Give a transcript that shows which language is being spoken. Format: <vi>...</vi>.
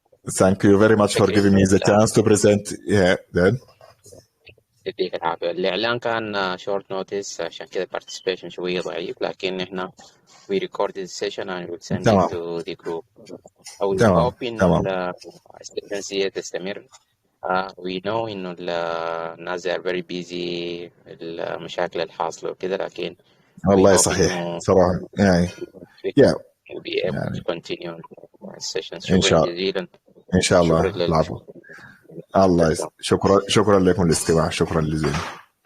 <en>Thank you very much for giving me the chance to present. Then.</en> <ar>يديك العافية. الإعلان كان</ar> <en>short notice</en> <ar>عشان كده</ar> <en>participation</en> <ar>شوية ضعيف، لكن إحنا</ar> <en>we recorded the session and we'll send it to the group. I will hope</en> <ar>إنه السيشن تستمر.</ar> <en>We know إنه الناس are very busy</en> <ar>المشاكل الحاصلة وكده، لكن والله صحيح صراحة يعني</ar> <en>we'll be able to continue sessions.</en> <ar>إن شاء الله. إن شاء الله. العفو. الله شكرا لكم الاستماع. شكرا لزين.</ar>